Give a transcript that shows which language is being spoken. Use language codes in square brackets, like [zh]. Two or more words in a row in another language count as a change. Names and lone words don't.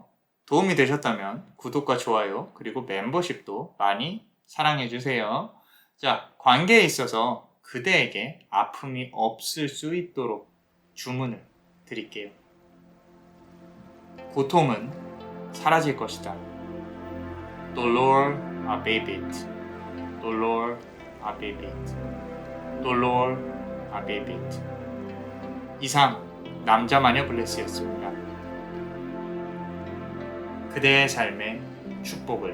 [ko] 도움이 되셨다면 구독과 좋아요 그리고 멤버십도 많이 사랑해주세요. 자, 관계에 있어서 그대에게 아픔이 없을 수 있도록 주문을 드릴게요. 고통은 사라질 것이다. [la] Dolor abebit. Dolor abebit. Dolor abebit. [ko] 이상 남자마녀 블레스였습니다. 그대의 삶의 축복을.